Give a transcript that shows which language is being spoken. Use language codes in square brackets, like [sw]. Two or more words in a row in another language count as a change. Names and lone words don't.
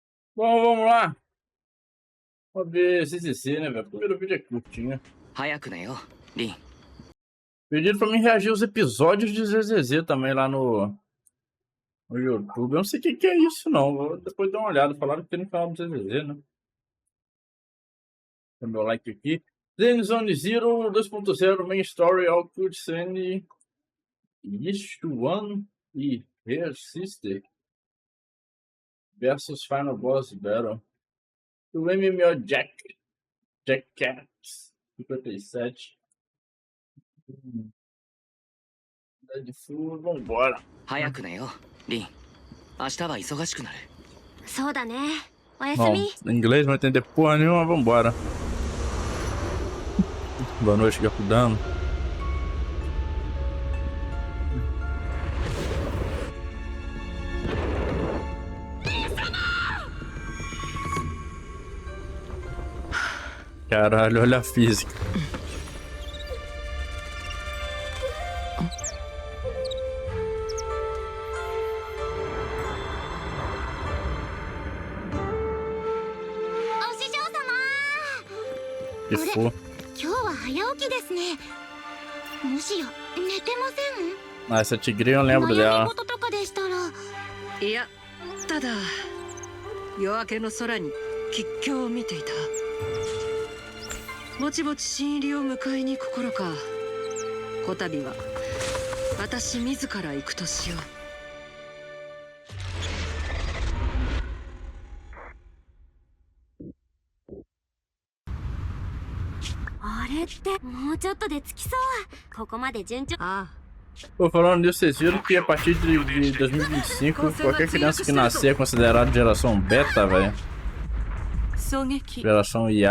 [pt] Bom, vamos lá. Vamos ver CCC, né, velho? O primeiro vídeo é curtinho. [ja] 早く寝よリン。 [pt] Pediram pra mim reagir aos episódios de ZZZ também lá no YouTube. Eu não sei o que é isso, não. Vou depois dar uma olhada. Falaram que tem no canal do ZZZ, né? Dá meu like aqui. Zone Zero 2.0 Main Story All Cutscene One e Her Sister versus Final Boss Battle. O MMO Jackcats 57. De full, vambora. [ja] 早く寝よリン。明日は忙しくなる。そうだね。おやす [pt] Bom, [ja] み。 [pt] inglês não entender porra nenhuma, vambora. Boa noite, Gakudano. Caralho, olha a física. Que for. [ja] 今日は早起きですね。もしや寝てません？ [pt] Ah, essa tigrinha eu lembro [ja] 悩 [pt] dela. [ja] み事とかでしたら。いや、ただ夜明けの空に吉凶を見ていた。ぼちぼち新入りを迎えに行く頃か。こたびは私自ら行くとしよう。あれってもうちょっとで着きそう。ここまで順調。ああ。 [pt] Pô, falando nisso, vocês viram que a partir de 2025, qualquer criança que nascer é considerada geração beta, velho. [ja] 狙撃 [pt] Geração IA.